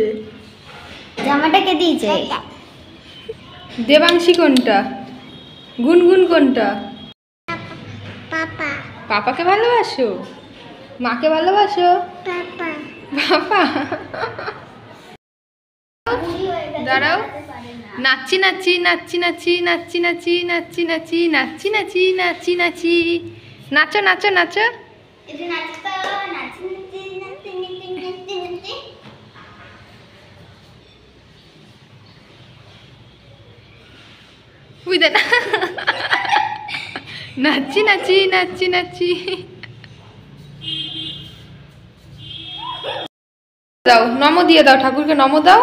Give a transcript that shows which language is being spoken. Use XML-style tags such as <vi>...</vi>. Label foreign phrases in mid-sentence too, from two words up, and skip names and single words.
<bn>জামাটা? কে দিয়েছে? দেবাংশী কোনটা? গুনগুন কোনটা? পাপা পাপাকে ভালোবাসো? মাকে ভালোবাসো? পাপা পাপা দাঁড়াও, নাচি নাচি নাচি নাচি নাচি নাচি নাচি নাচি নাচি নাচি নাচি নাচি নাচো নাচো নাচো। এটা নাচতো নাচি নাচি নাচি নাচি নাচি নাচি বুঝতে না, নাচি নাচি নাচি নাচি। দাও নম দিয়ে দাও, ঠাকুরকে নম দাও,</bn>